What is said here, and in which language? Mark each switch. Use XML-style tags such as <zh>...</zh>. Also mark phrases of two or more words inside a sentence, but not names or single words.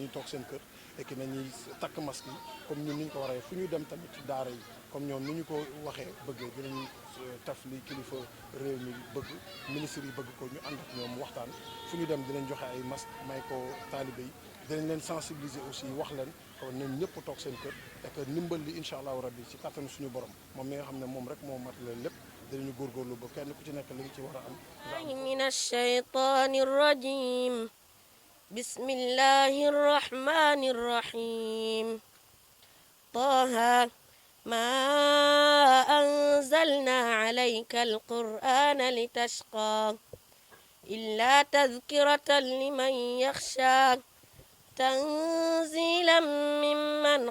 <wo>nañu toog seen kër</wo> <fr>et que</fr> <wo>nañuy takk masque yi comme ñun ni ñu ko waree fu ñuy dem tamit ci daara yi comme ñoom ni ñu ko waxee bëggee dinañu taf li kilifa réew mi bëgg ministre yi bëgg ko ñu ànd ak ñoom waxtaan fu ñu dem dinañ joxe ay masque may ko taalibe yi dinañ leen</wo> <fr>sensibiliser aussi</fr> <wo>wax leen kon ñun ñëpp toog seen kër</wo> <fr>et que</fr> <wo>ndimbal li</wo> <ar>إن شاء الله ربي</ar> <wo>ci kattanu suñu borom moom mi nga xam ne moom rek moo mat leen lépp dinañu góorgóorlu ba kenn ku ci nekk li nga ci war a am</wo> <ar>من الشيطان الرجيم بسم الله الرحمن الرحيم طه ما أنزلنا عليك القرآن لتشقى إلا تذكرة لمن يخشى تنزيلا ممن</ar>